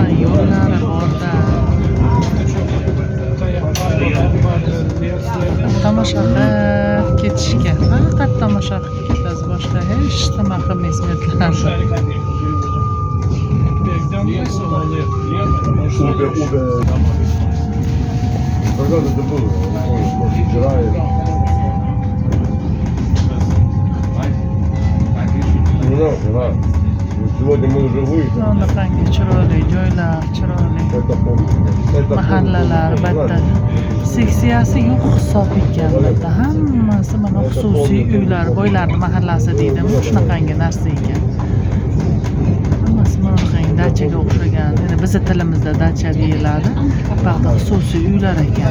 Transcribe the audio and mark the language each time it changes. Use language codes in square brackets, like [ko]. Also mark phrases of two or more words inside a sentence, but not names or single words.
[uz] yo'llari borda. Tomosha qilib ketishga. Faqat tomosha qilib ketasiz, boshqa hech nima qilmaysiz metlar. [ru] Когда это было? Может, вчера или... Ну да, вчера. Сегодня мы уже выехали. [uz] Bunaqangi chiroyli joylar, chiroyli [ru] Это помню. Это [uz] mahallalar, albatta. Seksiyasi yo'q hisob ekan bitta. Hammasi mana xususiy uylar, boylarning mahallasi deydimi, shunaqangi narsa ekan. Hammasi bunaqangi dachaga o'xshagan. Endi bizning tilimizda dacha deyiladi. Buyoqda xususiy uylar ekan.